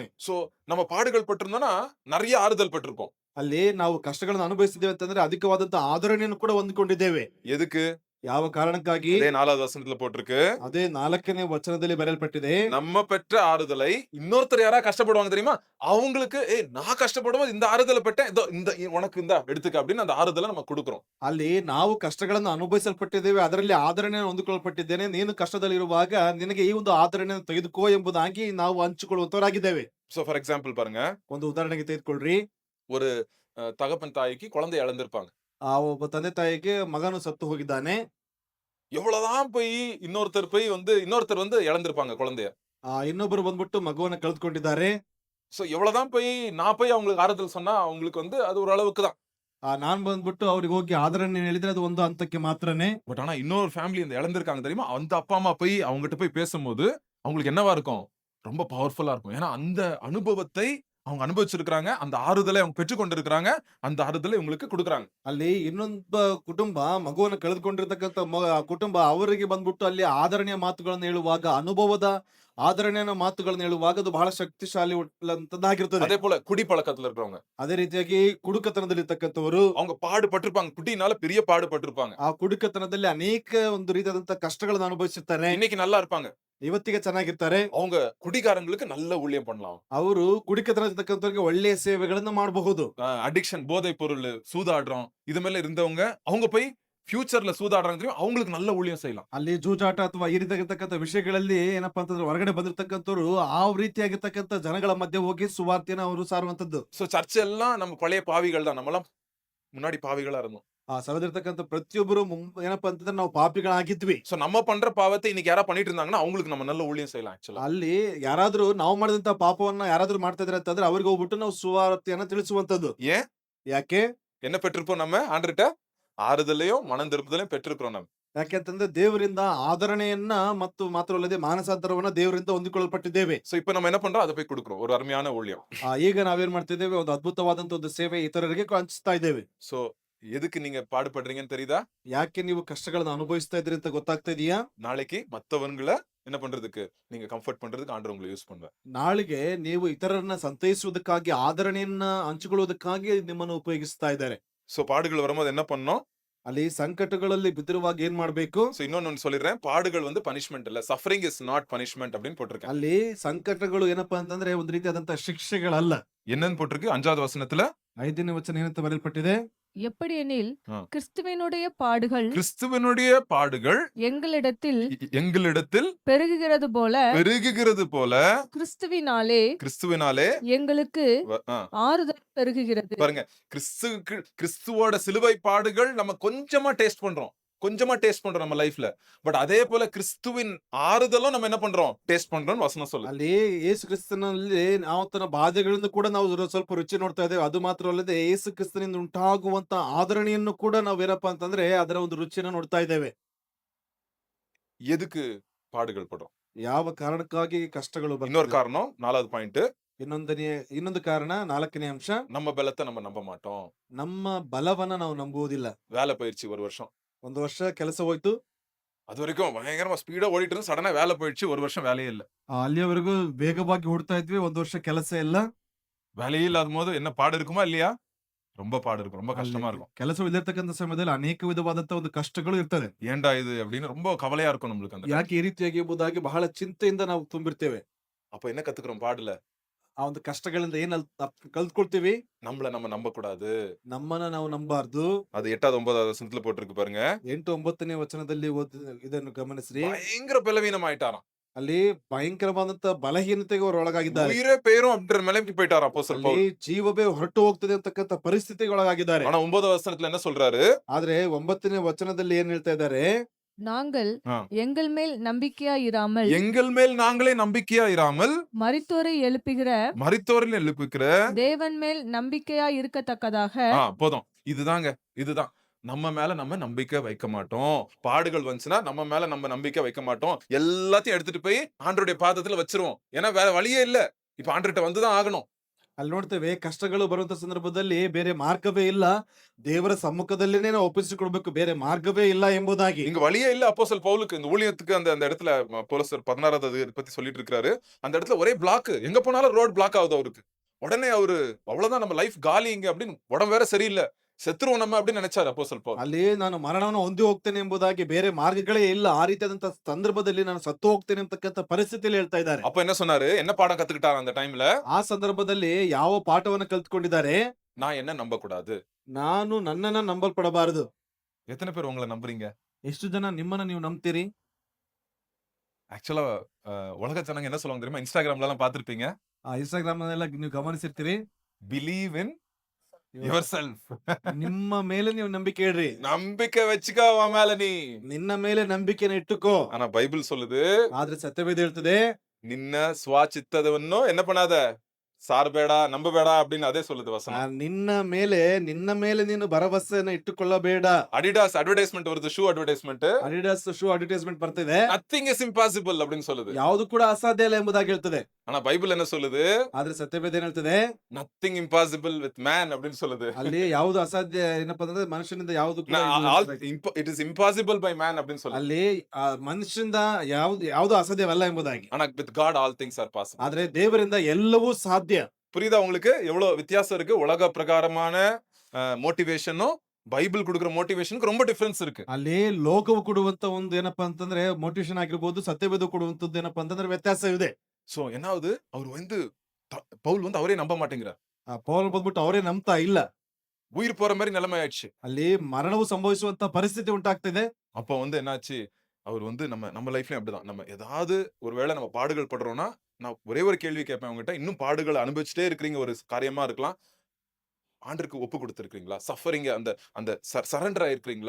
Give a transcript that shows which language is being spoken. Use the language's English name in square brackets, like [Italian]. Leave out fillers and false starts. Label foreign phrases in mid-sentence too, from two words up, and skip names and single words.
[Tamil] சோ நம்ம பாடுகள் பட்டிருந்தோம்னா நிறைய ஆறுதல் பட்டிருப்போம். [Kannada] ಅಲ್ಲಿ ನಾವು ಕಷ್ಟಗಳನ್ನು ಅನುಭವಿಸಿದ್ದೇವೆ ಅಂತಂದ್ರೆ ಅಧಿಕವಾದಂತ ಆದರಣೆಯನ್ನು ಕೂಡ ಹೊಂದಿಕೊಂಡಿದ್ದೇವೆ. [Tamil] எதுக்கு? [Kannada] ಯಾವ ಕಾರಣಕ್ಕಾಗಿ? [Tamil] அதே 4வது வசனத்துல போட்டிருக்கு, [Kannada] ಅದೇ 4ನೇ ವಚನದಲ್ಲಿ ಬರೆಯಲ್ಪಟ್ಟಿದೆ, [Tamil] நம்ம பெற்ற ஆறுதலை இன்னொருத்தர் யாரா கஷ்டப்படுவாங்க தெரியுமா, அவங்களுக்கு நான் கஷ்டப்படும்போது இந்த ஆறுதலை பெற்றேன், இதோ இந்த உனக்கு இந்த எடுத்துக்க அப்படின்னு அந்த ஆறுதலை நம்ம கொடுக்கிறோம். [Kannada] ಅಲ್ಲಿ ನಾವು ಕಷ್ಟಗಳನ್ನು ಅನುಭವಿಸಲ್ಪಟ್ಟಿದ್ದೇವೆ, ಅದರಲ್ಲಿ ಆದರಣೆಯನ್ನು ಹೊಂದಿಕೊಳ್ಳಲ್ಪಟ್ಟಿದ್ದೇನೆ, ನೀನು ಕಷ್ಟದಲ್ಲಿರುವಾಗ ನಿನಗೆ ಈ ಒಂದು ಆದರಣೆಯನ್ನು ತೆಗೆದುಕೋ ಎಂಬುದಾಗಿ ನಾವು ಹಂಚಿಕೊಳ್ಳುವಂತವರಾಗಿದ್ದೇವೆ. [English] So for example [Tamil] பாருங்க, [Kannada] ಒಂದು ಉದಾಹರಣೆಗೆ ತೆಗೆದುಕೊಳ್ಳ್ರಿ. [Tamil] ஒரு தகப்பன் தாய்க்கு குழந்தை இழந்திருப்பாங்க. [Kannada] ಆ ಒಬ್ಬ ತಂದೆ ತಾಯಿಗೆ ಮಗನು ಸತ್ತು ಹೋಗಿದ್ದಾನೆ. [Tamil] எவ்வளவுதான் போய் இன்னொருத்தர் வந்து இழந்திருப்பாங்க குழந்தைய. [Kannada] ಇನ್ನೊಬ್ಬರು ಬಂದ್ಬಿಟ್ಟು ಮಗುವನ್ನ ಕಳೆದುಕೊಂಡಿದ್ದಾರೆ. [Tamil] சோ எவ்வளவுதான் போய் நான் போய் அவங்களுக்கு ஆறுதல் சொன்னா அவங்களுக்கு வந்து அது ஒரு அளவுக்கு தான். [Kannada] ನಾನ್ ಬಂದ್ಬಿಟ್ಟು ಅವ್ರಿಗೆ ಹೋಗಿ ಆದರಣೆ ಹೇಳಿದ್ರೆ ಅದು ಒಂದು ಹಂತಕ್ಕೆ ಮಾತ್ರನೇ. [Tamil] பட் ஆனா இன்னொரு ஃபேமிலி இந்த இழந்திருக்காங்க தெரியுமா, அந்த அப்பா அம்மா போய் அவங்ககிட்ட போய் பேசும்போது அவங்களுக்கு என்னவா இருக்கும்? ரொம்ப பவர்ஃபுல்லா இருக்கும். ஏன்னா அந்த அனுபவத்தை அவங்க அனுபவிச்சிருக்காங்க, அந்த ஆறுதலை அவங்க பெற்றுக் கொண்டிருக்கிறாங்க, அந்த ஆறுதலை உங்களுக்கு கொடுக்குறாங்க. [Kannada] ಅಲ್ಲಿ ಇನ್ನೊಬ್ಬ ಕುಟುಂಬ ಮಗುವನ್ನ ಕಳೆದುಕೊಂಡಿರ್ತಕ್ಕಂಥ ಕುಟುಂಬ ಅವರಿಗೆ ಬಂದ್ಬಿಟ್ಟು ಅಲ್ಲಿ ಆದರಣೆಯ ಮಾತುಗಳನ್ನು ಹೇಳುವಾಗ, ಅನುಭವದ ಆದರಣೆಯ ಮಾತುಗಳನ್ನು ಹೇಳುವಾಗ ಅದು ಬಹಳ ಶಕ್ತಿಶಾಲಿ ಅಂತದ್ದಾಗಿರ್ತದೆ. [Tamil] அதே போல குடிப்பழக்கத்துல இருக்கிறவங்க, [Kannada] ಅದೇ ರೀತಿಯಾಗಿ ಕುಡುಕತನದಲ್ಲಿರ್ತಕ್ಕಂಥವರು, [Tamil] அவங்க பாடுபட்டிருப்பாங்க, குடினால பெரிய பாடுபட்டிருப்பாங்க. [Kannada] ಆ ಕುಡುಕತನದಲ್ಲಿ ಅನೇಕ ಒಂದು ರೀತಿಯಾದಂತಹ ಕಷ್ಟಗಳನ್ನು ಅನುಭವಿಸುತ್ತಾರೆ. [Tamil] இன்னைக்கு நல்லா இருப்பாங்க, [Kannada] ಇವತ್ತಿಗೆ ಚೆನ್ನಾಗಿರ್ತಾರೆ. [Tamil] அவங்க குடிகாரங்களுக்கு நல்ல ஊழியம் பண்ணலாம். [Kannada] ಅವರು ಕುಡಿಕತನದಲ್ಲಿರ್ತಕ್ಕಂಥವ್ರಿಗೆ ಒಳ್ಳೆಯ ಸೇವೆಗಳನ್ನ ಮಾಡಬಹುದು. [Tamil] அடிக்ஷன், போதை பொருள், சூதாடுறோம் இது மேல இருந்தவங்க அவங்க போய் ಫ್ಯೂಚರ್ல சூதாடுறாங்க தெரியும், அவங்களுக்கு நல்ல ஊழியம் செய்யலாம். [Kannada] ಅಲ್ಲಿ ಜೂಜಾಟ ಅಥವಾ ಈ ರೀತಿಯಾಗಿರ್ತಕ್ಕಂಥ ವಿಷಯಗಳಲ್ಲಿ ಏನಪ್ಪಾ ಅಂತಂದ್ರೆ ಹೊರಗಡೆ ಬಂದಿರ್ತಕ್ಕಂಥವ್ರು ಆ ರೀತಿಯಾಗಿರ್ತಕ್ಕಂಥ ಜನಗಳ ಮಧ್ಯೆ ಹೋಗಿ ಸುವಾರ್ತೆನ ಅವರು ಸಾರುವಂತದ್ದು. [English] So church [Tamil] எல்லாம் நம்ம பழைய பாவிகள் தான், நம்மலாம் முன்னாடி பாவிகளா இருந்தோம். [Kannada] ಆ ಸಭೆದಿರ್ತಕ್ಕಂಥ ಪ್ರತಿಯೊಬ್ಬರು ಏನಪ್ಪಾ ಅಂತಂದ್ರೆ ನಾವು ಪಾಪಿಗಳಾಗಿದ್ವಿ. [Tamil] சோ நம்ம பண்ற பாவத்தை இன்னைக்கு யாரா பண்ணிட்டு இருந்தாங்கன்னா அவங்களுக்கு நம்ம நல்ல ஊழியம் செய்யலாம். ஆக்சுவலா [Kannada] ಅಲ್ಲಿ ಯಾರಾದ್ರೂ ನಾವು ಮಾಡಿದಂತ ಪಾಪವನ್ನ ಯಾರಾದ್ರೂ ಮಾಡ್ತಾ ಇದ್ರೆ ಅಂತಂದ್ರೆ ಅವ್ರಿಗೆ ಹೋಗ್ಬಿಟ್ಟು ನಾವು ಸುವಾರ್ತೆಯನ್ನ ತಿಳಿಸುವಂತದ್ದು. [Tamil] ஏன்? [Kannada] ಯಾಕೆ? [Tamil] என்ன பெற்றிருப்போம்? நம்ம ஆண்டர்ட்ட ஆறுதலையும் மனம் திருப்புதலையும் பெற்றிருக்கிறோம். நம்ம [Kannada] ಯಾಕೆಂತಂದ್ರೆ ದೇವರಿಂದ ಆದರಣೆಯನ್ನ ಮತ್ತು ಮಾತ್ರವಲ್ಲದೆ ಮಾನಸಾಂತರವನ್ನ ದೇವರಿಂದ ಹೊಂದಿಕೊಳ್ಳಲ್ಪಟ್ಟಿದ್ದೇವೆ. [Tamil] சோ இப்போ நம்ம என்ன பண்றோம்? அதை போய் கொடுக்கிறோம், ஒரு அருமையான ஊழியம். [Kannada] ಈಗ ನಾವೇನ್ ಮಾಡ್ತಿದ್ದೇವೆ? ಒಂದು ಅದ್ಭುತವಾದಂತ ಒಂದು ಸೇವೆ ಇತರರಿಗೆ ಹಂಚ್ತಾ ಇದ್ದೇವೆ. [Tamil] சோ எதுக்கு நீங்க பாடுபடுறீங்கன்னு தெரியுதா? [Kannada] ಯಾಕೆ ನೀವು ಕಷ್ಟಗಳನ್ನ ಅನುಭವಿಸ್ತಾ ಇದ್ರಿ ಅಂತ ಗೊತ್ತಾಗ್ತಾ ಇದೆಯಾ? [Tamil] நாளைக்கு மத்தவங்களை என்ன பண்றதுக்கு, நீங்க கம்ஃபர்ட் பண்றதுக்கு ஆண்டவர் உங்களை யூஸ் பண்ணுவார். [Kannada] ನಾಳೆಗೆ ನೀವು ಇತರರನ್ನ ಸಂತೈಸುವುದಕ್ಕಾಗಿ, ಆದರಣೆಯನ್ನ ಹಂಚಿಕೊಳ್ಳುವುದಕ್ಕಾಗಿ ನಿಮ್ಮನ್ನು ಉಪಯೋಗಿಸ್ತಾ ಇದ್ದಾರೆ. [Tamil] சோ பாடுகள் வரும்போது என்ன பண்ணணும்? [Kannada] ಅಲ್ಲಿ ಸಂಕಟಗಳಲ್ಲಿ ಬಿದ್ದಿರುವಾಗ ಏನ್ ಮಾಡ್ಬೇಕು? [Tamil] சோ இன்னொன்னு சொல்லிடுறேன், பாடுகள் வந்து பனிஷ்மெண்ட் இல்ல, [English] Suffering is not punishment [Tamil] அப்படின்னு போட்டிருக்கேன். [Kannada] ಅಲ್ಲಿ ಸಂಕಟಗಳು ಏನಪ್ಪಾ ಅಂತಂದ್ರೆ ಒಂದು ರೀತಿಯಾದಂತಹ ಶಿಕ್ಷೆಗಳಲ್ಲ. [Tamil] என்னன்னு போட்டிருக்கு 5வது வசனத்துல? [Kannada] 5ನೇ ವಚನ ಏನಂತ ಬರೆಯಲ್ಪಟ್ಟಿದೆ? [Tamil] எப்படியெனில் ஆ. கிறிஸ்துவினுடைய பாடுகள் கிறிஸ்துவனுடைய பாடுகள் எங்களிடத்தில் எங்களிடத்தில் பெருகுகிறது போல பெருகுகிறது போல கிறிஸ்துவினாலே கிறிஸ்துவினாலே எங்களுக்கு ஆறுதல் பெருகுகிறது. பாருங்க, கிறிஸ்துவோட சிலுவை பாடுகள் நம்ம கொஞ்சமா டேஸ்ட் பண்றோம் நம்ம லைஃப்ல. பட் அதே போல கிறிஸ்துவின் ஆறுதலும் நம்ம என்ன பண்றோம்? டேஸ்ட் பண்றோம் வசனம் சொல்லுது. [Kannada] ಅಲ್ಲಿ ಯೇಸು ಕ್ರಿಸ್ತನಲ್ಲಿ ನಾವು ತನ್ನ ಬಾಧೆಗಳಿಂದ ಕೂಡ ನಾವು ಸ್ವಲ್ಪ ರುಚಿ ನೋಡ್ತಾ ಇದ್ದೇವೆ. ಅದು ಮಾತ್ರ ಅಲ್ಲದೆ ಯೇಸು ಕ್ರಿಸ್ತನಿಂದ ಉಂಟಾಗುವಂತ ಆದರಣೆಯನ್ನು ಕೂಡ ನಾವು ಏನಪ್ಪಾ ಅಂತಂದ್ರೆ ಅದರ ಒಂದು ರುಚಿಯನ್ನು ನೋಡ್ತಾ ಇದ್ದೇವೆ. [Tamil] எதுக்கு பாடுகள் படும்? [Kannada] ಯಾವ ಕಾರಣಕ್ಕಾಗಿ ಕಷ್ಟಗಳು [Tamil] இன்னொரு [Kannada] ಬರ್ತದೆ? [Tamil] காரணம் 4வது பாயிண்ட், [Kannada] ಇನ್ನೊಂದು ಕಾರಣ 4ನೇ ಅಂಶ, [Tamil] நம்ம பலத்தை நம்ம நம்ப மாட்டோம். [Kannada] ನಮ್ಮ ಬಲವನ್ನ ನಾವು ನಂಬುವುದಿಲ್ಲ. [Tamil] வேலை போயிடுச்சு, ஒரு வருஷம், [Kannada] ಒಂದು ವರ್ಷ ಕೆಲಸ ಹೋಯ್ತು, [Tamil] அது வரைக்கும் பயங்கரமா ஸ்பீடா ஓடிட்டு இருந்து சடனா வேலை போயிடுச்சு, ஒரு வருஷம் வேலையே இல்ல. [Kannada] ಅಲ್ಲಿಯವರೆಗೂ ವೇಗವಾಗಿ ಓಡ್ತಾ ಇದ್ವಿ, ಒಂದು ವರ್ಷ ಕೆಲಸ ಇಲ್ಲ. [Tamil] வேலையே இல்லாத போது என்ன பாடு இருக்குமா இல்லையா? ரொம்ப பாடு இருக்கும், ரொம்ப கஷ்டமா இருக்கும். [Kannada] ಕೆಲಸವಿಲ್ಲರ್ತಕ್ಕಂಥ ಸಮಯದಲ್ಲಿ ಅನೇಕ ವಿಧವಾದಂತ ಒಂದು ಕಷ್ಟಗಳು ಇರ್ತದೆ. [Tamil] ஏன்டா இது அப்படின்னு ரொம்ப கவலையா இருக்கும் நம்மளுக்கு. அந்த [Kannada] ಯಾಕೆ ಈ ರೀತಿಯಾಗಿ ಎಂಬುದಾಗಿ ಬಹಳ ಚಿಂತೆಯಿಂದ ನಾವು ತುಂಬಿರ್ತೇವೆ. [Tamil] அப்ப என்ன கத்துக்கிறோம் பாடுல? [Kannada] ಆ ಒಂದು ಕಷ್ಟಗಳಿಂದ ಏನ್ ಕಲ್ತ್ಕೊಳ್ತೀವಿ? [Tamil] நம்மள நம்ம நம்ப கூடாது. [Kannada] ನಮ್ಮನ್ನ ನಾವು ನಂಬಾರ್ದು. [Tamil] அது 8வது 9வது வசனத்துல போட்டிருக்கு பாருங்க. [Kannada] 8, 9ನೇ ವಚನದಲ್ಲಿ ಇದನ್ನು ಗಮನಿಸ್ರಿ. [Tamil] பயங்கர பலவீனம் ஆயிட்டாராம். [Kannada] ಅಲ್ಲಿ ಭಯಂಕರವಾದಂತ ಬಲಹೀನತೆಗೆ ಅವರು ಒಳಗಾಗಿದ್ದಾರೆ. [Tamil] உயிரே பேரும் அப்படின்ற நிலைமைக்கு போயிட்டாராம் அப்போஸ்தலன் [Kannada] ಅಲ್ಲಿ [Tamil] பவுல். [Kannada] ಜೀವವೇ ಹೊರಟು ಹೋಗ್ತದೆ ಅಂತಕ್ಕಂಥ ಪರಿಸ್ಥಿತಿಗೆ ಒಳಗಾಗಿದ್ದಾರೆ. [Tamil] ஆனா 9வது வசனத்துல என்ன சொல்றாரு? [Kannada] ಆದ್ರೆ 9ನೇ ವಚನದಲ್ಲಿ ಏನ್ ಹೇಳ್ತಾ ಇದ್ದಾರೆ? [Tamil] நாங்கள் ஆ. எங்கள் மேல் நம்பிக்கையாயிராமல் எங்கள் மேல் நாங்களே நம்பிக்கையா இராமல் மரித்தோரை எழுப்புகிற மரித்தோரில் எழுப்புக்கிற தேவன் மேல் நம்பிக்கையாய் இருக்கத்தக்கதாக போதும். இதுதான் நம்ம மேல நம்ம நம்பிக்கை வைக்க மாட்டோம். பாடுகள் வந்துச்சுன்னா நம்ம மேல நம்ம நம்பிக்கை வைக்க மாட்டோம். எல்லாத்தையும் எடுத்துட்டு போய் ஆண்டவருடைய பாதத்துல வச்சிருவோம். ஏன்னா வேற வழியே இல்ல. இப்ப ஆண்டவர்கிட்ட வந்துதான் ஆகணும். [Kannada] ಅಲ್ಲಿ ನೋಡ್ತೇವೆ ಕಷ್ಟಗಳು ಬರುವಂತ ಸಂದರ್ಭದಲ್ಲಿ ಬೇರೆ ಮಾರ್ಗವೇ ಇಲ್ಲ. ದೇವರ ಸಮ್ಮುಖದಲ್ಲಿನೇ ನಾವು ಒಪ್ಪಿಸಿಕೊಡ್ಬೇಕು, ಬೇರೆ ಮಾರ್ಗವೇ ಇಲ್ಲ ಎಂಬುದಾಗಿ. [Tamil] இங்க வழியே இல்ல அப்போஸ்தலன் பவுலுக்கு இந்த ஊழியத்துக்கு அந்த அந்த இடத்துல அப்போஸ்தலர் 16வது பத்தி சொல்லிட்டு இருக்காரு. அந்த இடத்துல ஒரே பிளாக். எங்க போனாலும் [English] road block [Tamil] ஆகுது அவருக்கு. உடனே அவரு அவ்வளவுதான் நம்ம லைஃப் காலிங்க அப்படின்னு உடம்பு வேற சரியில்லை. செத்துருவோம் நம்ம அப்படின்னு நினைச்சாரு அப்போஸ்தலன் பவுல். [Kannada] ಅಲ್ಲಿ ನಾನು ಮರಣವನ್ನು ಹೊಂದಿ ಹೋಗ್ತೇನೆ ಎಂಬುದಾಗಿ ಬೇರೆ ಮಾರ್ಗಗಳೇ ಇಲ್ಲ. ಆ ರೀತಿಯಾದಂತ ಸಂದರ್ಭದಲ್ಲಿ ನಾನು ಸತ್ತು ಹೋಗ್ತೇನೆ ಅಂತಕ್ಕಂಥ ಪರಿಸ್ಥಿತಿಯಲ್ಲಿ ಹೇಳ್ತಾ ಇದ್ದಾರೆ. [Tamil] அப்ப என்ன சொன்னாரு? என்ன பாடம் கத்துக்கிட்டாரு அந்த டைம்ல? [Kannada] ಆ ಸಂದರ್ಭದಲ್ಲಿ ಯಾವ ಪಾಠವನ್ನು ಕಲ್ತ್ಕೊಂಡಿದ್ದಾರೆ? [Tamil] நான் என்ன நம்ப கூடாது. [Kannada] ನಾನು ನನ್ನನ್ನ ನಂಬಲ್ಪಡಬಾರದು. [Tamil] எத்தனை பேர் உங்களை நம்புறீங்க? [Kannada] ಎಷ್ಟು ಜನ ನಿಮ್ಮನ್ನ ನೀವು ನಂಬ್ತೀರಿ? [Tamil] ஆக்சுவலா உலக ஜனங்க என்ன சொல்லுவாங்க தெரியுமா? இன்ஸ்டாகிராம்ல எல்லாம் பார்த்திருப்பீங்க. [Kannada] ಇನ್ಸ್ಟಾಗ್ರಾಮ್ ಎಲ್ಲ ನೀವು ಗಮನಿಸಿರ್ತೀರಿ. [English] Believe in yourself. [Kannada] ನಿಮ್ಮ ಮೇಲೆ ನೀವು ನಂಬಿಕೆ ಇಡ್ರಿ. [Tamil] நம்பிக்கை வச்சுக்கோ அவன் மேல நீ. [Kannada] ನಿನ್ನ ಮೇಲೆ ನಂಬಿಕೆನ ಇಟ್ಟುಕೋ. [Tamil] ஆனா பைபிள் சொல்லுது, [Kannada] ಆದ್ರೆ ಸತ್ಯವೇದ ಹೇಳ್ತದೆ, நின்ன சுவாச்சித்ததவன்னோ [Tamil] என்ன பண்ணாத, சார்பேடா நம்பಬೇಡ அப்படின்னு அதே சொல்லுது வசனம். [Kannada] ನಿನ್ನ ಮೇಲೆ ನೀನು ಭರವಸೆನ ಇಟ್ಟುಕೊಳ್ಳಬೇಡ. [Tamil] அடிடாஸ் அட்வர்டைஸ்மெண்ட் வருது, [English] shoe advertisement. [Kannada] ಅಡಿಡಾಸ್ [English] shoe advertisement [Kannada] ಬರ್ತಿದೆ. [English] Nothing is impossible [Tamil] அப்படின்னு சொல்லுது. [Kannada] ಯಾವುದು ಕೂಡ ಅಸಾಧ್ಯ ಇಲ್ಲ ಎಂಬುದಾಗಿ ಹೇಳ್ತದೆ. [Tamil] ஆனா பைபிள் என்ன சொல்லுது? [Kannada] ಆದ್ರೆ ಸತ್ಯವೇದ ಏನ್ ಹೇಳ್ತದೆ? [English] Nothing impossible with man [Tamil] அப்படின்னு சொல்லுது. [Kannada] ಅಲ್ಲಿ ಯಾವುದು ಅಸಾಧ್ಯ ಏನಪ್ಪಾ ಅಂದ್ರೆ ಮನುಷ್ಯನಿಂದ ಯಾವುದು ಕೂಡ [English] It is impossible by man [Tamil] அப்படின்னு சொல்லுது. [Kannada] ಅಲ್ಲಿ ಮನುಷ್ಯನಿಂದ ಯಾವುದು ಅಸಾಧ್ಯವಲ್ಲ ಎಂಬುದಾಗಿ. [Tamil] ஆனா [English] With God all things are possible. [Kannada] ಆದ್ರೆ ದೇವರಿಂದ ಎಲ್ಲವೂ ಸಾಧ್ಯ. [Tamil] புரியுதா உங்களுக்கு எவ்வளவு வித்தியாசம் இருக்கு? உலக பிரகாரமான மோட்டிவேஷனும் பைபிள் கொடுக்குற மோட்டிவேஷனுக்கு ரொம்ப டிஃபரன்ஸ் இருக்கு. [Kannada] ಅಲ್ಲಿ ಲೋಕವು ಕೊಡುವಂತ ಒಂದು ಏನಪ್ಪಾ ಅಂತಂದ್ರೆ ಮೋಟಿವೇಶನ್ ಆಗಿರ್ಬೋದು, ಸತ್ಯವೇದ ಕೊಡುವಂತದ್ದು ಏನಪ್ಪಾ ಅಂತಂದ್ರೆ ವ್ಯತ್ಯಾಸವಿದೆ. [Tamil] சோ என்னாவது அவர் வந்து பவுல் வந்து அவரே நம்ப மாட்டேங்கிறார். [Kannada] ಪೌಲ್ ಬಂದ್ಬಿಟ್ಟು ಅವರೇ ನಂಬ್ತಾ ಇಲ್ಲ. [Tamil] உயிர் போற மாதிரி நிலைமை ஆயிடுச்சு. [Kannada] ಅಲ್ಲಿ ಮರಣವು ಸಂಭವಿಸುವಂತ ಪರಿಸ್ಥಿತಿ ಉಂಟಾಗ್ತಿದೆ. [Tamil] அப்போ வந்து என்னாச்சு? அவர் வந்து நம்ம லைஃப்லயும் அப்படிதான். நம்ம ஏதாவது ஒருவேளை நம்ம பாடுகள் படுறோம்னா, நான் ஒரே ஒரு கேள்வி கேட்பேன் உங்ககிட்ட. இன்னும் பாடுகளை அனுபவிச்சுட்டே இருக்கிறீங்க, ஒரு காரியமா இருக்கலாம். ஆண்டருக்கு ஒப்பு கொடுத்திருக்கீங்களா? சஃபரிங்க அந்த அந்த சரண்டர் ஆயிருக்கீங்களா?